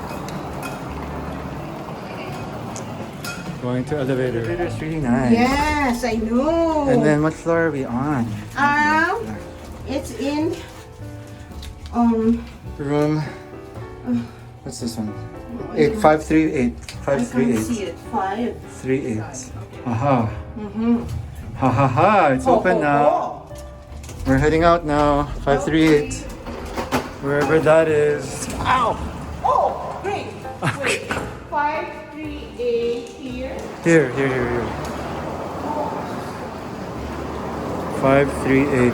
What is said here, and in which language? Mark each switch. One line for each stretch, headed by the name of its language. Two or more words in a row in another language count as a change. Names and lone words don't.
English: Going to elevator. Elevator's really nice. Yes, I know. And then what floor are we on? It's in Room. What's this one? 538. I can't see it. 538. Aha. Ha ha ha. It's open now. We're heading out now. 538. Wherever that is. Ow! Oh, great. Wait. 538 here. Here. 538.